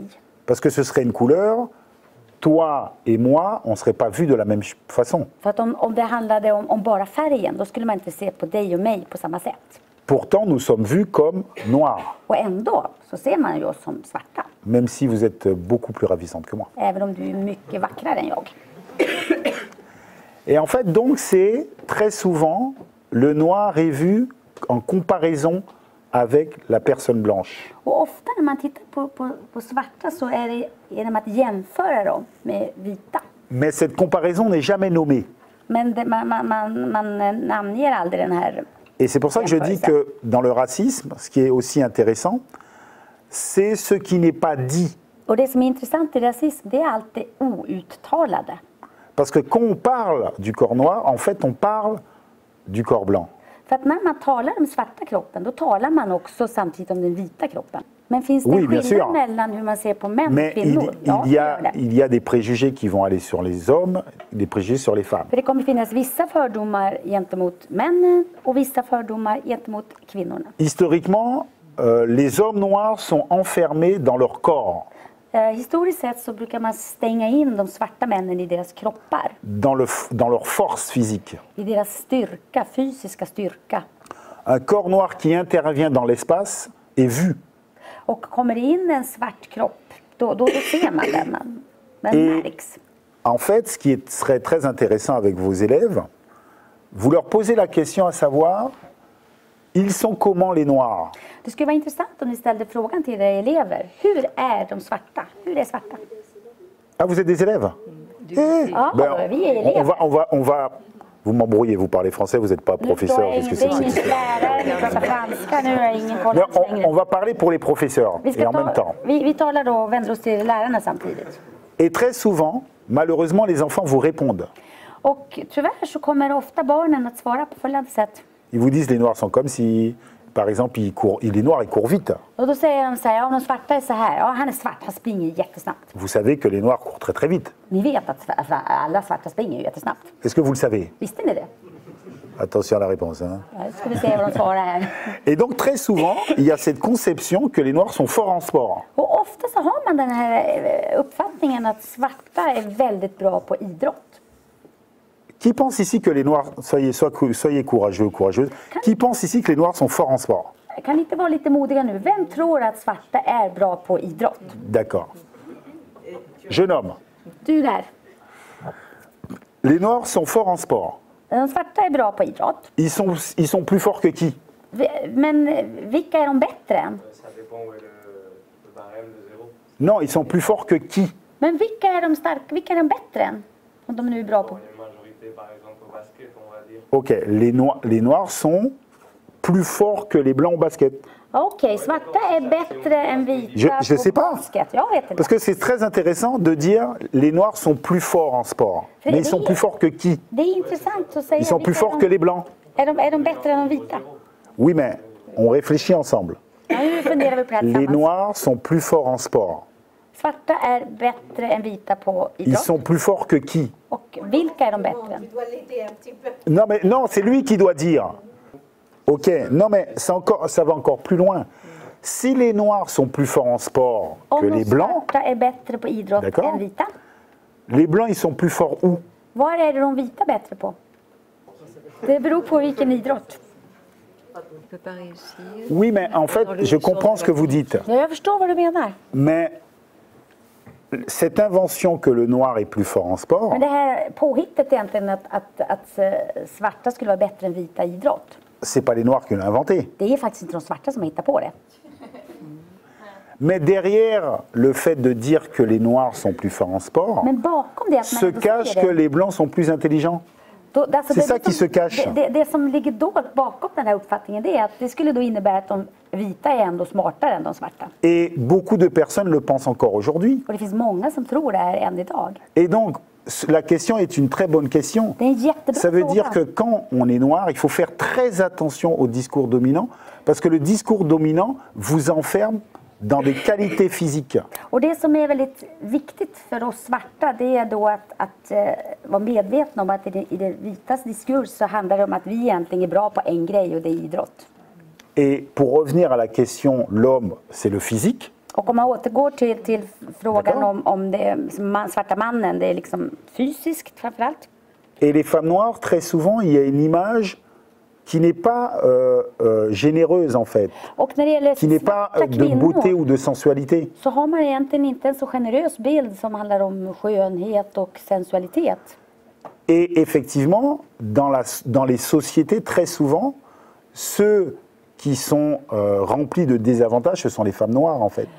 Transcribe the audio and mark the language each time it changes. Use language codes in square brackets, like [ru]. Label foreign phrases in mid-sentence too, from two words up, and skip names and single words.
[fr] Parce que ce serait une couleur, toi et moi, on ne serait pas vus de la même façon. [sv] För att om det handlade om bara färgen, då skulle man inte se på dig och mig på samma sätt. [fr] Pourtant, nous sommes vus comme noirs, [sv] Och ändå så ser man ju oss som svarta. [fr] même si vous êtes beaucoup plus ravissante que moi. [sv] Även om du är mycket vackrare än jag. [fr] Et en fait, donc, c'est très souvent, le noir est vu en comparaison avec la personne blanche. [sv] Och ofta när man tittar på svarta så är det genom att jämföra dem med vita. [fr] Mais cette comparaison n'est jamais nommée. [sv] Men man namnger aldrig den här. [fr] Et c'est pour ça que je dis que dans le racisme, ce qui est aussi intéressant, c'est ce qui n'est pas dit. [sv] Och det som är intressant i rasism, det är allt det outtalade. [fr] Parce que quand on parle du corps noir, en fait, on parle du corps blanc. [sv] För att när man talar om svarta kroppen, då talar man också samtidigt om den vita kroppen. Men finns det en skillnad mellan hur man ser på män och kvinnor? [fr] Il y a des préjugés qui vont aller sur les hommes, des préjugés sur les femmes. [sv] För det kommer finnas vissa fördomar gentemot männen och vissa fördomar gentemot kvinnorna. [fr] Historiquement, les hommes noirs sont enfermés dans leur corps. [sv] Historiskt sett så brukar man stänga in de svarta männen i deras kroppar. [fr] Dans leur force physique. [sv] I deras styrka, fysiska styrka. [fr] Un corps noir qui intervient dans l'espace est vu. [sv] Och kommer det in en svart kropp, då ser man den. Den märks. [fr] En fait, ce qui serait très intéressant avec vos élèves, vous leur posez la question à savoir, ils sont comment les noirs? [sv] Det skulle vara intressant om ni ställde frågan till era elever. Hur är de svarta? Hur är svarta? [fr] Ah, vous êtes des élèves? [sv] Ja, vi är elever. [fr] On va vous m'embrouillez, vous parlez français, vous n'êtes pas professeur. Qu'est-ce que c'est que on va parler pour les professeurs et en même temps. [sv] Vi talar då och vänder oss till lärarna samtidigt. [fr] Et très souvent, malheureusement, les enfants vous répondent. [sv] Och tyvärr så kommer ofta barnen att svara på följande sätt. [fr] Ils vous disent les noirs sont comme si, par exemple, il est noir, il court vite. [sv] Och då säger de så här, ja, de svarta är så här, ja, han är svart, han springer jättesnabbt. [fr] Vous savez que les noirs courent très très vite. [sv] Ni vet att alla svarta springer jättesnabbt. [fr] Est-ce que vous le savez? [sv] Visste ni det? [fr] Attention à la réponse. Hein. [sv] Ja, ska vi se vad de svarar här. [fr] Et donc très souvent, il y a cette conception que les noirs sont forts en sport. [sv] Och ofta så har man den här uppfattningen att svarta är väldigt bra på idrott. [fr] Qui pense ici que les noirs, soyez courageux ou courageuses, qui pense ici que les noirs sont forts en sport? [sv] Kan inte vara lite modiga nu? Vem tror att svarta är bra på idrott? [fr] D'accord. Jeune homme. [sv] Du där. [fr] Les noirs sont forts en sport. [sv] De svarta är bra på idrott. [fr] Ils sont plus forts que qui? [sv] Men vilka är de bättre än? [fr] Non, ils sont plus forts que qui? [sv] Men vilka är de starka? Vilka är de bättre än? Om de nu är bra på. [fr] Ok, les noirs sont plus forts que les blancs au basket. [sv] Okej, svarta är bättre än vita [fr] je sais [sv] på [fr] pas. [sv] basket. Jag vet inte. [fr] Parce que c'est très intéressant de dire les noirs sont plus forts en sport. Mais ils sont plus forts que qui? [sv] Det är intressant att säga. [fr] Ils sont plus forts que les blancs. [sv] Är de bättre än de vita? [fr] Oui, mais on réfléchit ensemble. [sv] Ja, nu funderar vi på det här [fr] Les [sv] tillsammans. [fr] noirs sont plus forts en sport. [sv] Svarta är bättre än vita på [fr] Ils [sv] idrott. [fr] sont plus forts que qui? [sv] Och vilka är de bättre än? [fr] Non, c'est lui qui doit dire. Ok, non mais ça va encore plus loin. Si les noirs sont plus forts en sport que [sv] Om [fr] les [sv] de [fr] blancs, [sv] svarta är bättre på idrott [fr] D'accord. [sv] än vita, [fr] les blancs ils sont plus forts où? [sv] var är det de vita bättre på? Det beror på vilken idrott. [fr] Oui, mais en fait, je comprends ce que vous dites. [sv] Ja, jag förstår vad du menar. [fr] Mais cette invention que le noir est plus fort en sport, [sv] Men det här påhittet egentligen att svarta skulle vara bättre än vita i idrott. [fr] c'est pas les noirs qui l'ont inventé. [sv] Det är faktiskt inte de svarta som har hittat på det. [fr] Mais derrière le fait de dire que les noirs sont plus forts en sport, [sv] Men bakom det att [fr] se [sv] man ändå [fr] cache [sv] säger [fr] que [sv] det. [fr] les blancs sont plus intelligents. C'est ça qui se cache. [sv] Det som ligger dolt bakom den här uppfattningen, det är att det skulle då innebära att de vita är ändå smartare än de svarta. [fr] Et beaucoup de personnes le pensent encore aujourd'hui. [sv] Och det finns många som tror det här än idag. [fr] Et donc, la question est une très bonne question. [sv] Det är en jättebra [fr] Ça veut [sv] fråga. [fr] dire que quand on est noir, il faut faire très attention au discours dominant, parce que le discours dominant vous enferme dans des qualités physiques. [sv] Och det som är väldigt viktigt för oss svarta, det är då att vara medvetna om att i det vitas diskurs så handlar det om att vi egentligen är bra på en grej och det är idrott. [fr] Et pour revenir à la question, l'homme, c'est le physique. [sv] Och om man återgår till frågan om det svarta mannen, det är liksom fysiskt framförallt. [fr] Et les femmes noires, très souvent, il y a une image qui n'est pas généreuse en fait, [sv] Och när det gäller [fr] qui n'est pas [sv] svarta [fr] de beauté [sv] kvinnor [fr] ou de sensualité. [sv] så har man egentligen inte en så generös bild som handlar om skönhet och sensualitet. [fr] Et effectivement, dans les sociétés, très souvent, ceux qui sont remplies de désavantages, ce sont les femmes noires en fait.